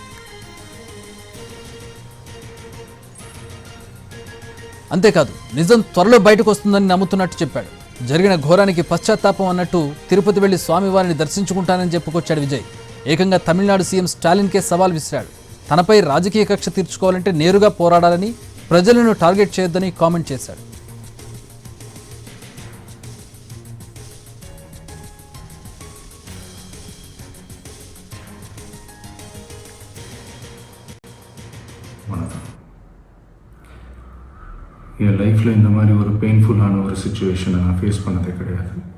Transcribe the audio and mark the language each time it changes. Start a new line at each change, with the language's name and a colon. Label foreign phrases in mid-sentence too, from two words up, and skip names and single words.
Telugu: అంతేకాదు నిజం త్వరలో బయటకు వస్తుందని నమ్ముతున్నట్టు చెప్పాడు. జరిగిన ఘోరానికి పశ్చాత్తాపం అన్నట్టు తిరుపతి వెళ్లి స్వామివారిని దర్శించుకుంటానని చెప్పుకొచ్చాడు విజయ్. ఏకంగా తమిళనాడు సీఎం స్టాలిన్కే సవాల్ విసిరాడు. తనపై రాజకీయ కక్ష తీర్చుకోవాలంటే నేరుగా పోరాడాలని, ప్రజలను టార్గెట్ చేయొద్దని కామెంట్ చేశాడు.
Tamil: என் லைஃப்பில் இந்த மாதிரி ஒரு பெயின்ஃபுல்லான ஒரு சுச்சுவேஷனை நான் ஃபேஸ் பண்ணதே கிடையாது.